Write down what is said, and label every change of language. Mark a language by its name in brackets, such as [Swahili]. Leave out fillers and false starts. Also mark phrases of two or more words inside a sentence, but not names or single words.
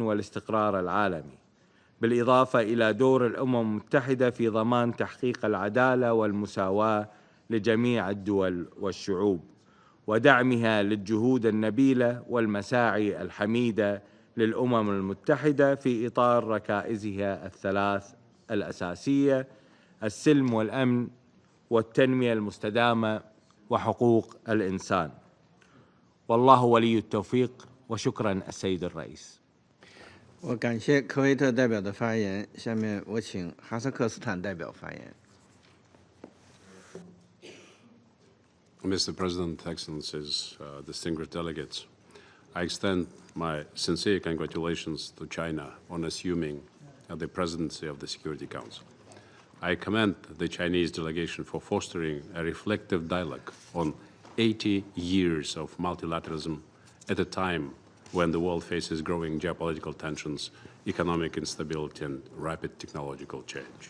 [Arabic] والاستقرار العالمي، بالإضافة إلى دور الأمم المتحدة في ضمان تحقيق العدالة والمساواة لجميع الدول والشعوب، ودعمها للجهود النبيلة والمساعي الحميدة للأمم المتحدة في إطار ركائزها الثلاث الأساسية: السلم والأمن والتنمية المستدامة وحقوق الإنسان. والله ولي التوفيق، وشكرا السيد الرئيس. [Chinese] 我感谢科威特代表的发言，下面我请哈萨克斯坦代表发言。 [English] Mr. President, Excellencies, distinguished delegates, I extend my sincere congratulations to China on assuming the presidency of the Security Council. I commend the Chinese delegation for fostering a reflective dialogue on 80 years of multilateralism at a time when the world faces growing geopolitical tensions, economic instability, and rapid technological change.